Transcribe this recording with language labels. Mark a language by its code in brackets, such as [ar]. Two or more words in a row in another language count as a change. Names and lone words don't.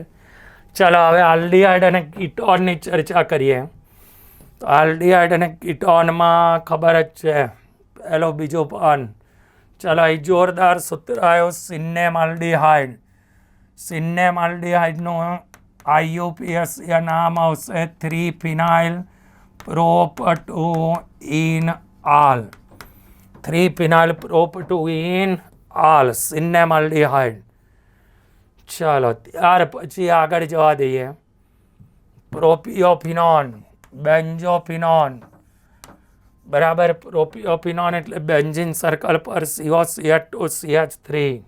[gu] ચાલો હવે આલ્ડીહાઇડ અને કીટોનની ચર્ચા કરીએ. તો આલ્ડીહાઇડ અને કીટોનમાં ખબર જ છે, પહેલો બીજો પાન. ચાલો અહીં જોરદાર સૂત્ર આવ્યો, સિન્નેમાલ્ડીહાઇડ. સિન્નેમાલ્ડીહાઇડનું IUPAC નામ આવશે 3-phenyl prop-2-ene-al. 3-phenyl prop-2-ene-al સિન્નેમાલ્ડીહાઇડ. ચાલો ત્યાર પછી આગળ જવા દઈએ. પ્રોપિયોફિનોન, બેન્ઝોફિનોન બરાબર. પ્રોપિયોફિનોન એટલે બેન્ઝીન સર્કલ પર COCH2CH3.